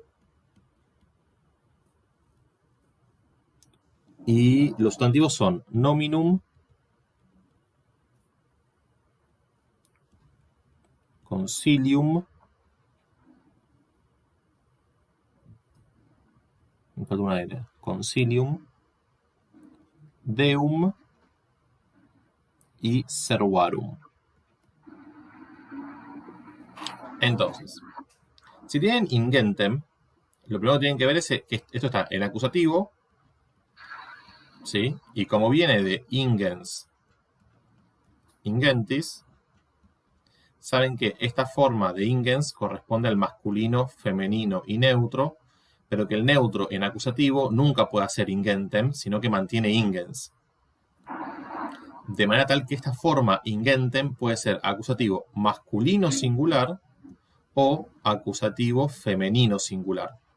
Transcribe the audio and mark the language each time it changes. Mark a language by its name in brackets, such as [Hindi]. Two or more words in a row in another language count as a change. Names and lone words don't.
[Spanish] Y los sustantivos son [Latin] nominum, concilium, [Spanish] me falta una N, concilium, deum y servarum. Entonces, si tienen ingentem, lo primero que tienen que ver es que esto está en acusativo, ¿sí? Y como viene de [Latin] ingens, ingentis, [Spanish] saben que esta forma de ingens corresponde al masculino, femenino y neutro, pero que el neutro en acusativo nunca puede ser ingentem, sino que mantiene ingens. De manera tal que esta forma ingentem puede ser acusativo masculino singular o acusativo femenino singular.